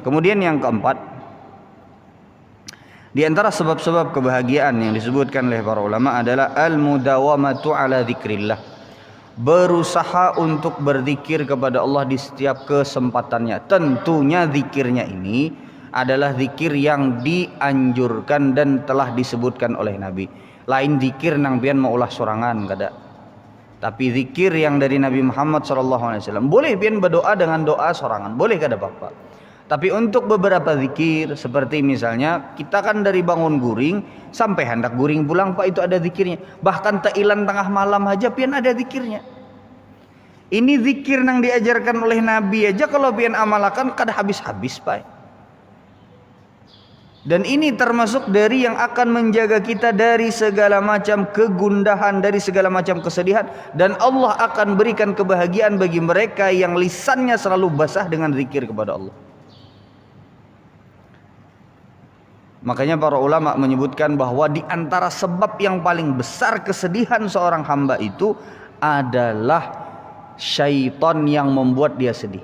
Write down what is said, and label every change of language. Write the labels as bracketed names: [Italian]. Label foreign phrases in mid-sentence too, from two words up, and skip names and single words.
[Indonesian] Kemudian yang keempat, di antara sebab-sebab kebahagiaan yang disebutkan oleh para ulama adalah [Arabic] المداومة على ذكر الله, [Indonesian] berusaha untuk berzikir kepada Allah di setiap kesempatannya. Tentunya zikirnya ini adalah zikir yang dianjurkan dan telah disebutkan oleh Nabi. [Banjar] Lain zikir nang pian mau ulah sorangan kada. [Indonesian] Tapi zikir yang dari Nabi Muhammad SAW. [Banjar] Boleh pian berdoa dengan doa sorangan, boleh kada apa-apa. Tapi untuk beberapa zikir seperti misalnya kita kan dari bangun guring sampai hendak guring pulang, Pak, itu ada zikirnya. Bahkan tailan tengah malam aja pian ada zikirnya. [Indonesian] Ini zikir yang diajarkan oleh Nabi [Banjar] aja kalau pian amalkan kada habis-habis, Pak. [Indonesian] Dan ini termasuk dari yang akan menjaga kita dari segala macam kegundahan, dari segala macam kesedihan, dan Allah akan berikan kebahagiaan bagi mereka yang lisannya selalu basah dengan zikir kepada Allah. Makanya para ulama menyebutkan bahwa di antara sebab yang paling besar kesedihan seorang hamba itu adalah syaitan yang membuat dia sedih.